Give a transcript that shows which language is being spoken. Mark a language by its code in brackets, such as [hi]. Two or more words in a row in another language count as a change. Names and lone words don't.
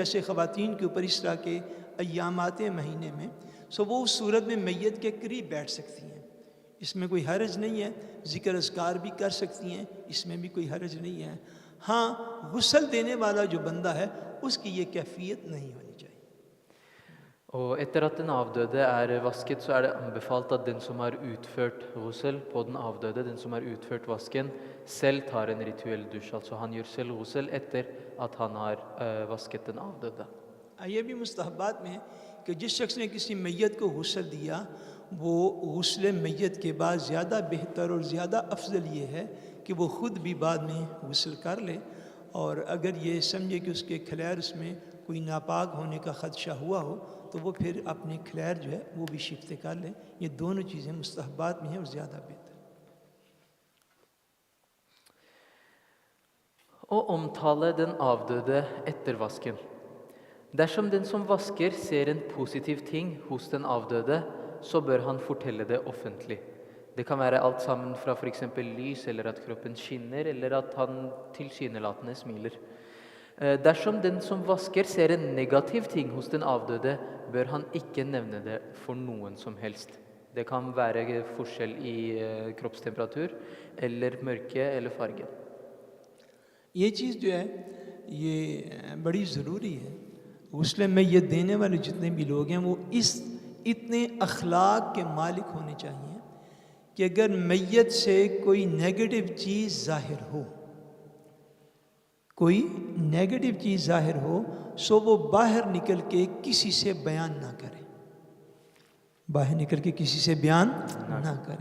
[ur] جیسے خواتین کے اوپر اس طرح کے ایام آتے ہیں مہینے میں، سو وہ اس صورت میں میت کے قریب بیٹھ سکتی ہیں، اس میں کوئی حرج نہیں ہے. ذکر اذکار بھی کر سکتی ہیں، اس میں بھی کوئی حرج نہیں ہے. ہاں غسل دینے والا جو بندہ ہے اس کی یہ کیفیت نہیں ہونی چاہیے. [no] Og etter at den avdøde er vasket, så er det anbefalt at den som har utført ghusl på den avdøde, den som har utført vasken, selv tar en rituell dusj. Altså han gjør selv ghusl etter at han har vasket den avdøde. [ur] یہ بھی مستحبات میں ہے کہ جس شخص نے کسی میت کو غسل دیا وہ غسل میت کے بعد زیادہ بہتر اور زیادہ افضل یہ ہے کہ وہ خود بھی بعد میں غسل کر لے. اور اگر یہ سمجھے کہ اس کے خلیر اس میں کوئی ناپاک ہونے کا خدشہ ہوا ہو تو وہ پھر اپنے خلیر جو ہے وہ بھی شفت کر لے. یہ دونوں چیزیں مستحبات میں ہیں اور زیادہ بہتر. [no] Å omtale den avdøde etter vasken. Dersom den som vasker ser en positiv ting hos den avdøde, så bør han fortelle det offentlig. Det kan være alt sammen fra for eksempel lys, eller at kroppen skinner, eller at han tilsynelatende smiler. Dersom den som vasker ser en negativ ting hos den avdøde, bør han ikke nevne det for noen som helst. Det kan være forskjell i kroppstemperatur, eller mørke, eller farge. [ur] یہ چیز جو ہے یہ بڑی ضروری ہے. غسل میت دینے والے جتنے بھی لوگ ہیں وہ اتنے اخلاق کے مالک ہونے چاہیے کہ اگر میت سے کوئی نیگیٹو چیز ظاہر ہو، کوئی نیگیٹو چیز ظاہر ہو، سو وہ باہر نکل کے کسی سے بیان نہ کرے، باہر نکل کے کسی سے بیان نہ کریں۔